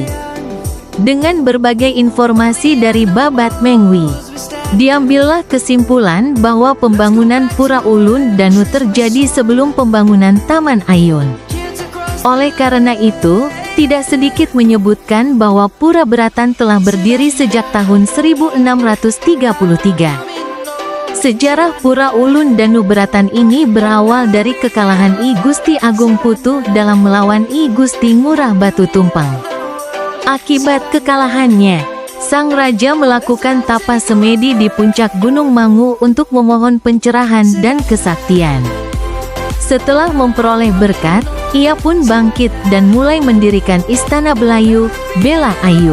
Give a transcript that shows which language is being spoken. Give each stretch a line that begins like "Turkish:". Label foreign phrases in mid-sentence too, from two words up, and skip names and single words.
Indonesian: Dengan berbagai informasi dari Babat Mengwi, diambillah kesimpulan bahwa pembangunan Pura Ulun Danu terjadi sebelum pembangunan Taman Ayun. Oleh karena itu, tidak sedikit menyebutkan bahwa Pura Beratan telah berdiri sejak tahun 1633. Sejarah Pura Ulun Danu Beratan ini berawal dari kekalahan I Gusti Agung Putu dalam melawan I Gusti Ngurah Batu Tumpeng. Akibat kekalahannya, sang raja melakukan tapa semedi di puncak Gunung Mangu untuk memohon pencerahan dan kesaktian. Setelah memperoleh berkat, ia pun bangkit dan mulai mendirikan Istana Belayu, Bela Ayu.